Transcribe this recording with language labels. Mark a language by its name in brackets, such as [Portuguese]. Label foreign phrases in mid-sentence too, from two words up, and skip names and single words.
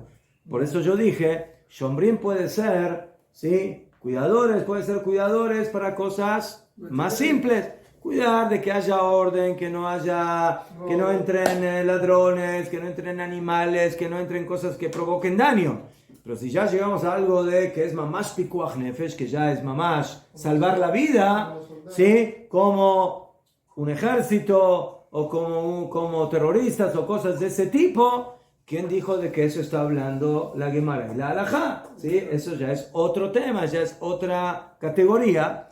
[Spanish] Por eso yo dije, shombrim puede ser, ¿sí? Puede ser cuidadores para cosas más simples. Cuidar de que haya orden, que no entren ladrones, que no entren animales, que no entren cosas que provoquen daño. Pero si ya llegamos a algo de que es [Hebrew] ממש פיקוח נפש, [Spanish] que ya es mamash salvar la vida, ¿sí? Como un ejército o como terroristas o cosas de ese tipo, ¿quién dijo de que eso está hablando la Gemara y la halajá? ¿Sí? Eso ya es otro tema, ya es otra categoría.